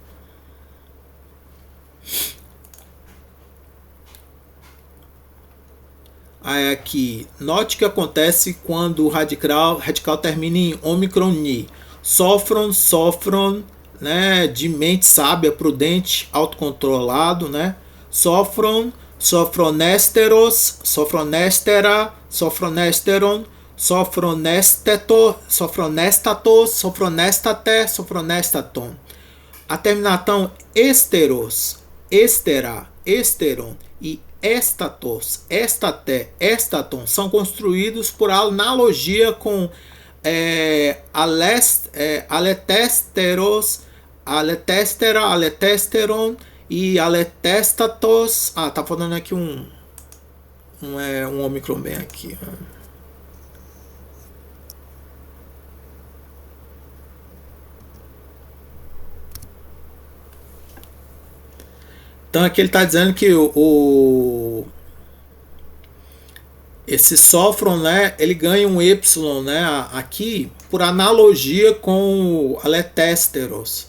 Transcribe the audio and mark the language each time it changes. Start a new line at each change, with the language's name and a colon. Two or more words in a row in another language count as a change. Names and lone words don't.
Portuguese: Aí aqui, note que acontece quando o radical termina em ômicron ni. Sofron, né, de mente sábia, prudente, autocontrolado, né?
Greek: σωφρονέστερος, σωφρονεστέρα, σωφρονέστερον, σωφρονέστατος, σωφρονέστατον.
Portuguese: A terminação
Greek: -έστερος, -εστέρα, -έστερον
Portuguese: e
Greek: -έστατος, -εστάτη, -έστατον
Portuguese: são construídos por analogia com
Greek: ἀληθέστερος, ἀληθεστέρα, ἀληθέστερον
Portuguese: e
Greek: ἀληθέστατος.
Portuguese: Tá falando aqui um ômicron bem aqui. Então aqui ele está dizendo que esse sofron, né, ele ganha um Y, né, aqui por analogia com o aletesteros.